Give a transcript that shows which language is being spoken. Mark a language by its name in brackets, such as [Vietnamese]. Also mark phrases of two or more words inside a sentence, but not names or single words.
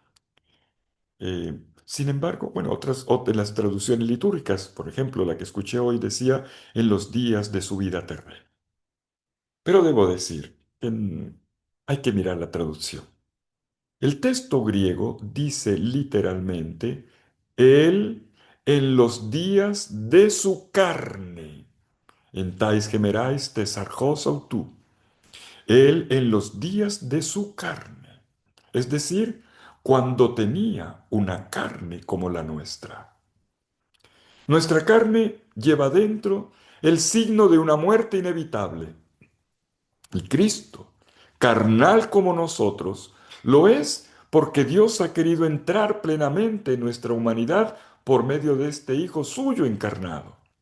[Spanish] Sin embargo, bueno, de las traducciones litúrgicas, por ejemplo, la que escuché hoy decía en los días de su vida terrena. Pero debo decir que hay que mirar la traducción. El texto griego dice literalmente, Él en los días de su carne. [Greek] Ἐν ταῖς ἡμέραις τῆς σαρκὸς αὐτοῦ. [Spanish] Él en los días de su carne. Es decir, cuando tenía una carne como la nuestra. Nuestra carne lleva dentro el signo de una muerte inevitable. Y Cristo, carnal como nosotros, lo es porque Dios ha querido entrar plenamente en nuestra humanidad por medio de este Hijo suyo encarnado.